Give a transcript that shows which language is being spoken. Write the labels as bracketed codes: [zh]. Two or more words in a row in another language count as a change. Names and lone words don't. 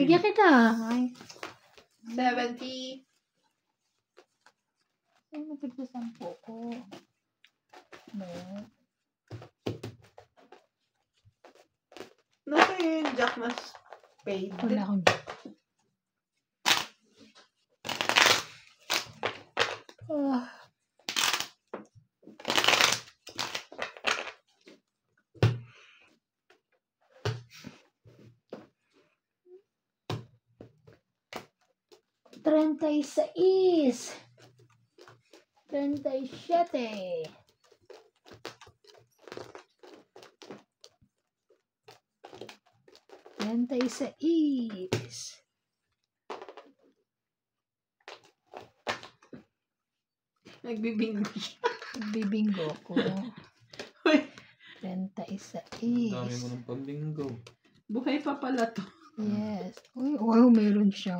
[tl] Bigyan kita. Ay. 70. Ay, matigla 10 ko. No. Nasa yung Jack na spade. Wala akong Ah. [es] Treinta y seis. 37. Treinta y seis. [tl] Nagbibingo siya. Bibinggo ko. Uy, 36. Dami mo ng pambinggo. buhay pa pala to. Yes. Uy, wow, meron siya.